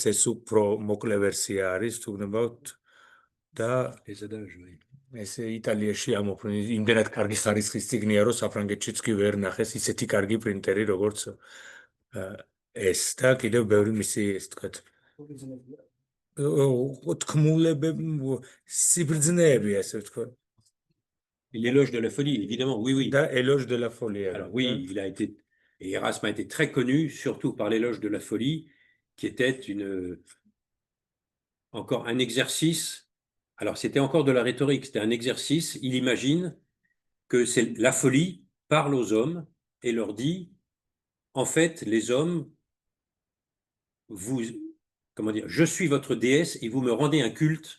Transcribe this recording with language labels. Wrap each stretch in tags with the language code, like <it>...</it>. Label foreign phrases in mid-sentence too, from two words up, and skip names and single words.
<ka>ეს უფრო მოკლე ვერსია არის, თუ გნებავთ და ეს იტალიაში ამოფრინე, იმდენად კარგი ხარისხის წიგნია, რომ საფრანგეთშიც კი ვერ ნახეს ისეთი კარგი პრინტერი, როგორც ეს და კიდევ ბევრი მისი, ესე ვთქვათ, თქმულებები, სიბრძნეები, ასე ვთქვათ.</ka> <fr>L'éloge de la folie, évidemment, oui, oui. Da éloge de la folie. Alors oui, et Erasme a été très connu, surtout par l'éloge de la folie, qui était encore un exercice. Alors c'était encore de la rhétorique, c'était un exercice. Il imagine que la folie parle aux hommes et leur dit, en fait, les hommes, comment dire, je suis votre déesse et vous me rendez un culte.</fr>